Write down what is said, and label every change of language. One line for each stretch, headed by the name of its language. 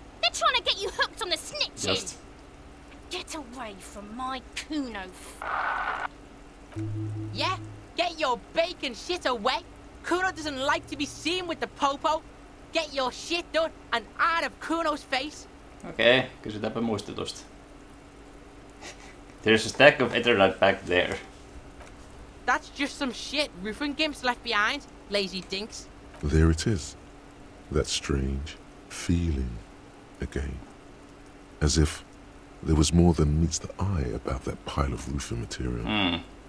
English: They're trying to get you hooked on the snitching. Just. Get away from my Kuno. Yeah, get your bacon shit away. Kuno doesn't like to be seen with the popo. Get your shit done and out of Kuno's face.
Finnish: Okei, kysytäänpä muistutusta.
English: There's a stack of Ethernet back there. That's just some shit roofing gimps left behind, lazy dinks. There it is. That strange feeling again. As if there was more than meets the eye about that pile of roofing material.